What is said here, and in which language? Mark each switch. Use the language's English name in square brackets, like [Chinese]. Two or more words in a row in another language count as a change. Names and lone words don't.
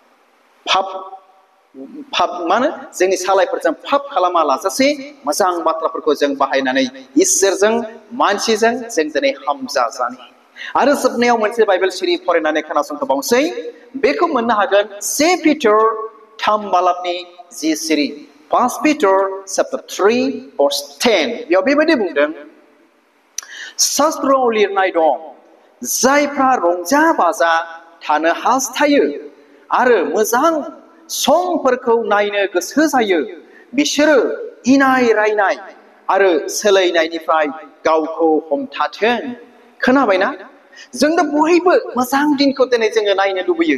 [Bodo] पाप मानो जोंनि सालायफोरजों पाप खालामा लाजासे मोजां बाथ्राफोरखौ जों बाहायनानै इसोरजों मानसिजों जों दिनै हामजा जानि आरो जोबनायाव मोनसे बाइबेल सिरि फरायनानै खोनासंहोबावसै बेखौ मोननो हागोन 2 Peter 3 बालाबनि 10 सिरि 1 Peter [English] chapter 3 verse 10 [Bodo] बेयाव बेबायदि बुंदों शास्त्रआव लिरनाय दं जायफ्रा रंजा बाजा थानो हास्थायो आरो मोजां समफोरखौ नायनो गोसो जायो बिसोरो इनाय रायनाय आरो सोलायनायनिफ्राय गावखौ हमथाथों खोनाबायना जों दा बयबो मोजां दिनखौ दिनै जोङो नायनो लुबैयो